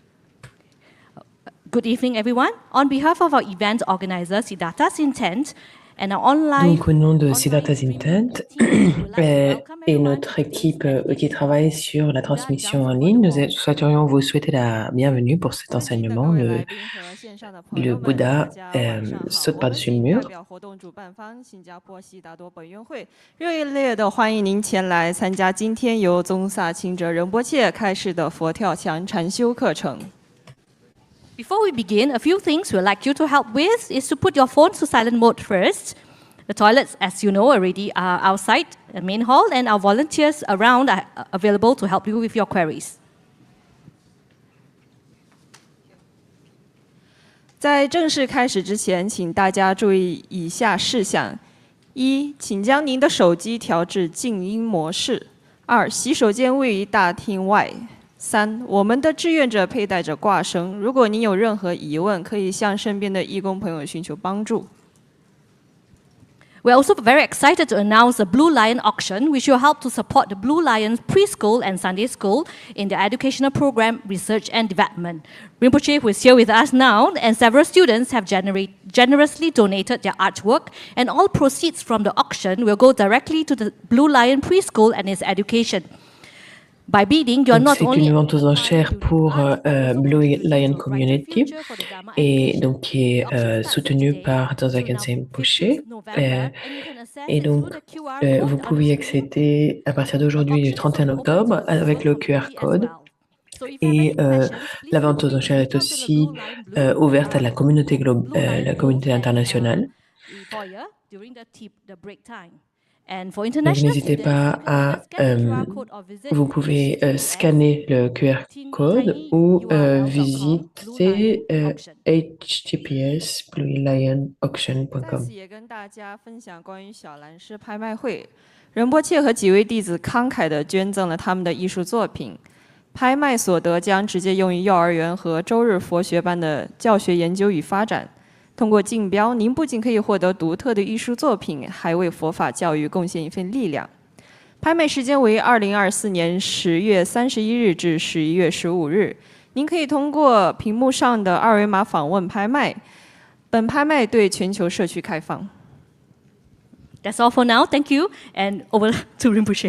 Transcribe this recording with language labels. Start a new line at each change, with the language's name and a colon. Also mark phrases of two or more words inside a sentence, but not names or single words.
English: Good evening, everyone. On behalf of our event organizer, Siddhartha's Intent, And our online
French: Donc, au nom de Siddhartha
English: streaming
French: Intent
English: team, we would like to welcome
French: et
English: everyone
French: notre
English: to this
French: équipe
English: meditation
French: qui travaille sur la
English: Buddha
French: transmission
English: Jump
French: en
English: Over the
French: ligne,
English: Wall.
French: souhaiterions vous souhaiter la bienvenue pour cet
Chinese: 尊敬的
French: enseignement,
Chinese: 各位来宾和线上的朋
French: le
Chinese: 友们，大
French: Bouddha
Chinese: 家晚上好。
French: saute
Chinese: 我们
French: par-dessus le
Chinese: 谨代
French: mur.
Chinese: 表活动主办方新加坡悉达多本院会，热烈的欢迎您前来参加今天由宗萨钦哲仁波切开示的佛跳墙禅修课程。
English: Before we begin, a few things we'd like you to help with is to put your phones to silent mode first. The toilets, as you know already, are outside the main hall, and our volunteers around are available to help you with your queries.
Chinese: 在正式开始之前，请大家注意以下事项：一，请将您的手机调至静音模式；二，洗手间位于大厅外；三，我们的志愿者佩戴着挂绳，如果您有任何疑问，可以向身边的义工朋友寻求帮助。
English: We're also very excited to announce the Blue Lion auction, which will help to support the Blue Lions preschool and Sunday school in their educational program, research and development. Rinpoche, who is here with us now, and several students have generously donated their artwork, and all proceeds from the auction will go directly to the Blue Lion preschool and its education. By bidding, you are not only
French: C'est une vente aux enchères pour Blue Lion Community et donc qui est soutenue par Danzakan Rinpoche. Et donc, vous pouvez y accéder à partir d'aujourd'hui, du 31 octobre, avec le QR code. Et la vente aux enchères est aussi ouverte à la communauté internationale. Donc, n'hésitez pas à... vous pouvez scanner le QR code ou visiter https://bluelion-auction.com.
Chinese: 仁波切和几位弟子慷慨地捐赠了他们的艺术作品，拍卖所得将直接用于幼儿园和周日佛学班的教学研究与发展。通过竞标，您不仅可以获得独特的艺术作品，还为佛法教育贡献一份力量。拍卖时间为2024年10月31日至11月15日。您可以通过屏幕上的二维码访问拍卖。本拍卖对全球社区开放。
English: That's all for now. Thank you, and over to Rinpoche.